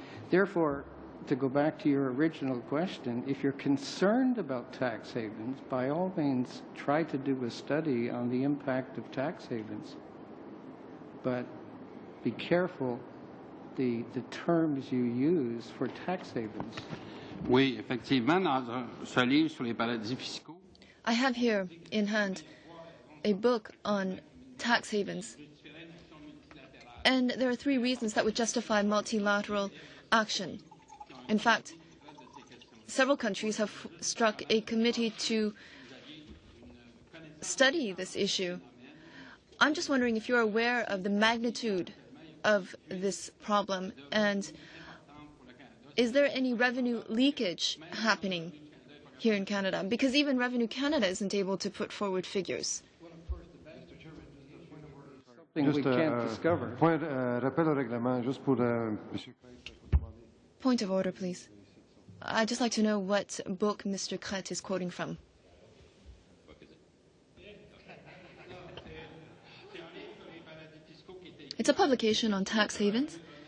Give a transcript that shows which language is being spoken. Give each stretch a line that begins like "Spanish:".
English: Therefore, to go back to your original question, if you're concerned about tax havens, by all means, try to do a study on the impact of tax havens. But be careful the terms you use for tax havens.
French: Oui, effectivement, dans ce livre sur les paradis fiscaux.
English: I have here in hand a book on tax havens. And there are 3 reasons that would justify multilateral action. In fact, several countries have struck a committee to study this issue. I'm just wondering if you're aware of the magnitude of this problem, and is there any revenue leakage happening here in Canada? Because even Revenue Canada isn't able to put forward figures. Well, of course, the something we can't discover.
French: Rappel au règlement, juste pour Monsieur Craig.
English: Point of order, please. I'd just like to know what book Mr. Crête is quoting from. It's a publication on tax havens.